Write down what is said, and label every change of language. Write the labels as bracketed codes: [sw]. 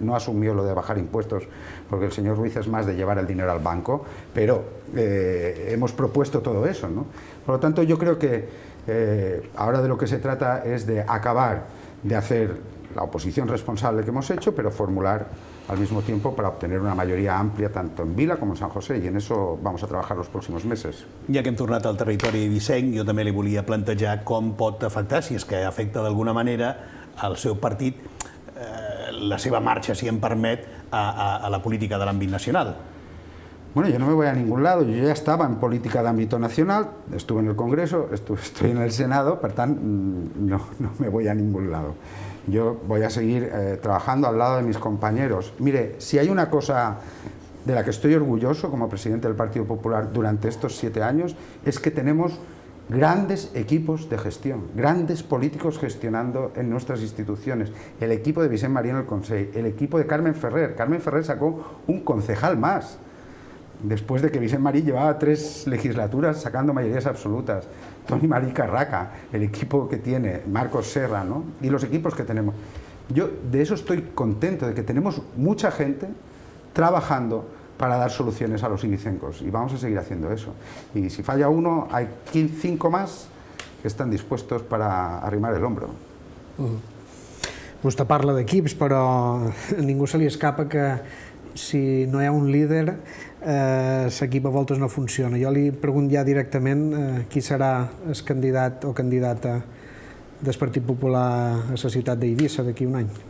[es] No asumió lo de bajar impuestos porque el señor Ruiz es más de llevar el dinero al banco, pero hemos propuesto todo eso, ¿no? Por lo tanto, yo creo que ahora de lo que se trata es de acabar de hacer la oposición responsable que hemos hecho, pero formular al mismo tiempo para obtener una mayoría amplia tanto en Vila com en San José, i en eso vamos a trabajar los próximos meses. [ca] Ja que hem tornat al territori eivissenc, jo també li volia plantejar com pot afectar, si és que afecta d'alguna manera, al seu partit la seva marxa, si em permet, a la política de l'àmbit nacional. [es] Bueno, yo no me voy a ningún lado, yo ya estaba en política de ámbito nacional, estuve en el Congreso, estoy en el Senado, por tanto, no me voy a ningún lado. Yo voy a seguir trabajando al lado de mis compañeros. Mire, si hay una cosa de la que estoy orgulloso como presidente del Partido Popular durante estos 7 años, es que tenemos grandes equipos de gestión, grandes políticos gestionando en nuestras instituciones. El equipo de Vicent Marí en el Consell, el equipo de Carmen Ferrer. Carmen Ferrer sacó un concejal más, después de que Vicent Marí llevaba 3 legislaturas sacando mayorías absolutas. Toni Marí Carraca, el equipo que tiene, Marcos Serra, ¿no? Y los equipos que tenemos. Yo de eso estoy contento, de que tenemos mucha gente trabajando para dar soluciones a los ibicencos, y vamos a seguir haciendo eso. Y si falla uno, hay 5 más que están dispuestos para arrimar el hombro. [ca] Vostè parla d'equips, però a ningú se li escapa que si no hi ha un líder, l'equip a voltes no funciona. Jo li pregunto ja directament qui serà el candidat o candidata del Partit Popular a la ciutat d'Eivissa d'aquí un any.